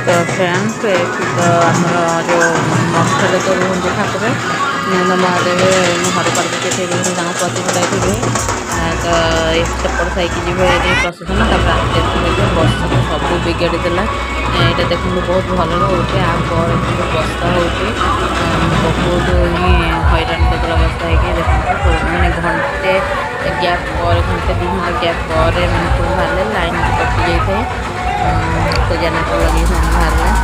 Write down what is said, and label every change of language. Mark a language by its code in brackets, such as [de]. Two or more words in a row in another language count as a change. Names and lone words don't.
[or] फ्रेंड्स एଠି ତ ଆମର ଯେଉଁ ମଠରେ ତ ରୁହନ୍ତି ଠାକୁର ନୀଳମାଧବ ମହାଦେବ ଘର ପାଖରେ ସେଠି ରୁହନ୍ତି ତାଙ୍କ ପ୍ରତିଷ୍ଠା ଏଠି ରୁହେ ତ ସେପଟ ସାଇକି ଯିବେ ଏଠି ପ୍ରସେସନ ତାପରେ ଆସିବେ ବର୍ଷା ତ ସବୁ ବିଗାଡ଼ି ଦେଲା ଏଇଟା ଦେଖନ୍ତୁ ବହୁତ ଭଲରେ ହେଉଛି ଆ ପରେ କିନ୍ତୁ ବର୍ଷା ହେଉଛି ବହୁତ ହିଁ ହଇରାଣ କରିଦେଲା ବର୍ଷା ହେଇକି ଦେଖନ୍ତୁ ମାନେ ଘଣ୍ଟେ ଗ୍ୟାପ୍ ପରେ ଘଣ୍ଟେ 2 ଘଣ୍ଟା ଗ୍ୟାପ୍ ପରେ ମାନେ ସବୁ ବାହାରିଲେ ଲାଇନ୍ ବି କଟି ଯାଇଥାଏ ତ ଜେନେରେଟର ଲଗେ ସେମାନେ ବାହାରିଲେ